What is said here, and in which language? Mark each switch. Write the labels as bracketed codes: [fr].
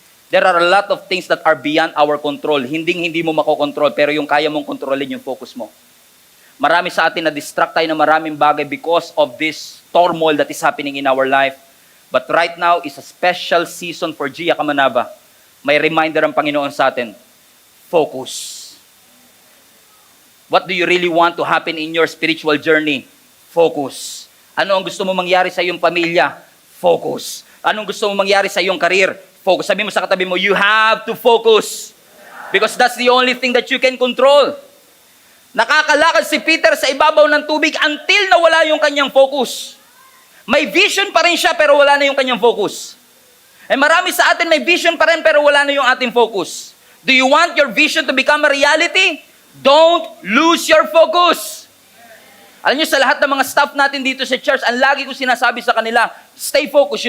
[en] There are a lot of things that are beyond our control. [tl] Hindi mo makokontrol, pero yung kaya mong kontrolin yung focus mo. Marami sa atin na distract tayo ng maraming bagay [en] because of this turmoil that is happening in our life. But right now is a special season for Gia Kamanaba. [tl] May reminder ang Panginoon sa atin. [en] Focus. What do you really want to happen in your spiritual journey? Focus. [tl] Ano ang gusto mo mangyari sa iyong pamilya? Focus. Anong gusto mo mangyari sa iyong career? Focus. Sabi mo sa katabi mo, [en] you have to focus. Because that's the only thing that you can control. [tl] Nakakalakad si Peter sa ibabaw ng tubig until nawala yung kanyang focus. May vision pa rin siya pero wala na yung kanyang focus. Eh marami sa atin may vision pa rin pero wala na yung ating focus. [en] Do you want your vision to become a reality? Don't lose your focus. [tl] Alam niyo, sa lahat ng mga staff natin dito sa church, ang lagi ko sinasabi sa kanila, [en] stay focused.